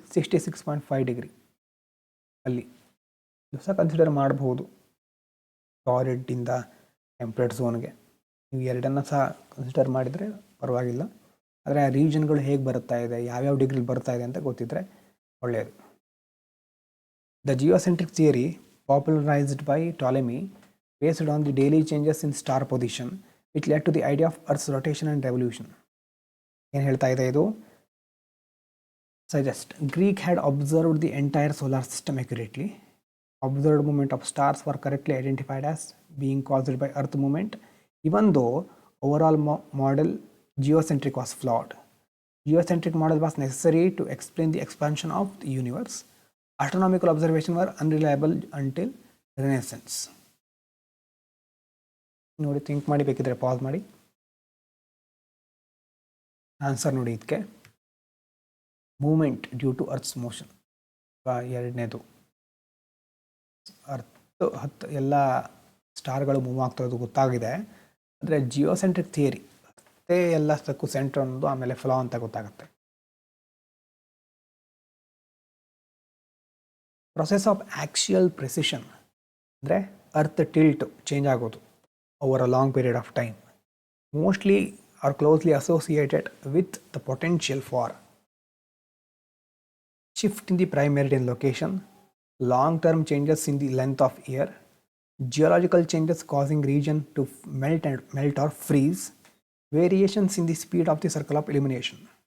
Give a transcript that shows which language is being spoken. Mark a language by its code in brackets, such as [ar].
[kn] 66.5 degree ಅಲ್ಲಿ ಸಹ consider ಮಾಡಬಹುದು ಟಾರಿಡ್ಡಿಂದ ಟೆಂಪರೇಟ್ ಝೋನ್ಗೆ. ನೀವು ಎರಡನ್ನು ಸಹ ಕನ್ಸಿಡರ್ ಮಾಡಿದರೆ ಪರವಾಗಿಲ್ಲ, ಆದರೆ ಆ ರೀಜನ್ಗಳು ಹೇಗೆ ಬರ್ತಾ ಇದೆ, ಯಾವ್ಯಾವ ಡಿಗ್ರಿ ಬರ್ತಾ ಇದೆ ಅಂತ ಗೊತ್ತಿದ್ದರೆ ಒಳ್ಳೆಯದು. [en] The geocentric theory popularised by Ptolemy based on the daily changes in star position which led to the idea of Earth's rotation and revolution. [kn] ಏನು ಹೇಳ್ತಾ ಇದೆ ಇದು? [en] Suggest Greek had observed the entire solar system accurately. Observed movement of stars were correctly identified as being caused by Earth movement, even though overall model geocentric was flawed. Geocentric model was necessary to explain the expansion of the universe. Astronomical observations were unreliable until Renaissance. [kn] ನೋಡಿ, think ಮಾಡಿ, ಬೇಕಿದ್ರೆ pass ಮಾಡಿ. [en] answer [kn] ನೋಡಿ ಇದಕ್ಕೆ, [en] Movement due to earth's motion. [kn] ಎರಡನೇದು earth ಎಲ್ಲ ಸ್ಟಾರ್ಗಳು move ಆಗ್ತಿರೋದು ಗೊತ್ತಾಗಿದೆ, ಆದರೆ ಜಿಯೋಸೆಂಟ್ರಿಕ್ ಥಿಯರಿ ಅಷ್ಟೇ ಎಲ್ಲದಕ್ಕೂ ಸೆಂಟ್ರ್ ಅನ್ನೋದು ಆಮೇಲೆ ಫ್ಲಾ ಅಂತ ಗೊತ್ತಾಗುತ್ತೆ. [en] Process of actual precession ಅಂದರೆ earth tilt change ಆಗೋದು over a long period of time, mostly are closely associated with the potential for shift in the prime meridian location, long-term changes in the length of year, geological changes causing region to melt or freeze, variations in the speed of the circle of illumination.